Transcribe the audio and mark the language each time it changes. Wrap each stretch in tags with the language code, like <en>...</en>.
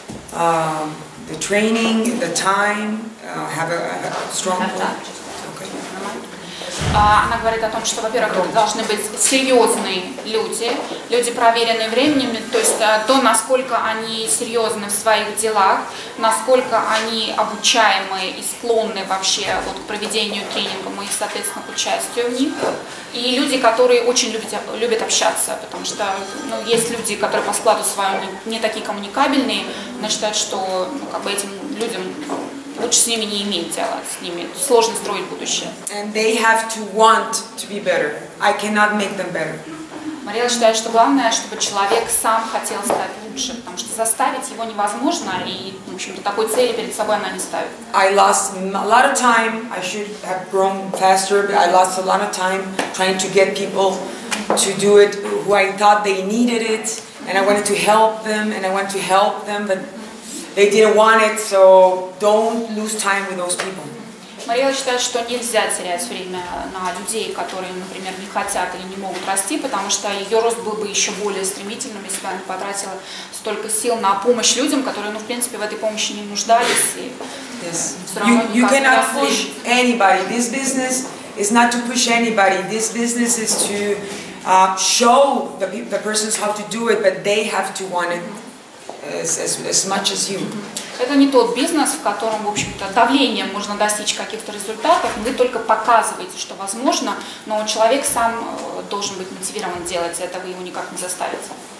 <en>The training, the time, have a strong point. Okay.</en> <ru>Она говорит о том, что, во-первых, это должны быть серьезные люди, люди, проверенные временем, то есть то, насколько они серьезны в своих делах, насколько они обучаемые и склонны вообще вот к проведению тренингов и, соответственно, к участию в них. И люди, которые очень любят общаться, потому что есть люди, которые по складу своему не такие коммуникабельные, но считают, что как бы этим людям лучше с ними не иметь дела, с ними сложно строить будущее.</ru> <en>And they have to want to be better. I cannot make them better.</en> <ru>Мариэлла считает, что главное, чтобы человек сам хотел стать лучше, потому что заставить его невозможно, и, в общем-то, такой цели перед собой она не ставит.</ru> <en>I lost a lot of time. I should have grown faster, but I lost a lot of time trying to get people to do it who I thought they needed it, and I wanted to help them, but they didn't want it, so don't lose time with those people.</en> <ru>Мариэлла считает, что нельзя терять время на людей, которые, например, не хотят или не могут расти, потому что ее рост был бы еще более стремительным, если бы она потратила столько сил на помощь людям, которые, в принципе, в этой помощи не нуждались.</ru> <en>Yes. You cannot push anybody. This business is not to push anybody. This business is to show the persons how to do it, but they have to want it as much as you.</en> <ru>Это не тот бизнес, в котором, в общем-то, давлением можно достичь каких-то результатов. Вы только показываете, что возможно, но человек сам должен быть мотивирован делать это, вы его никак не заставите.</ru>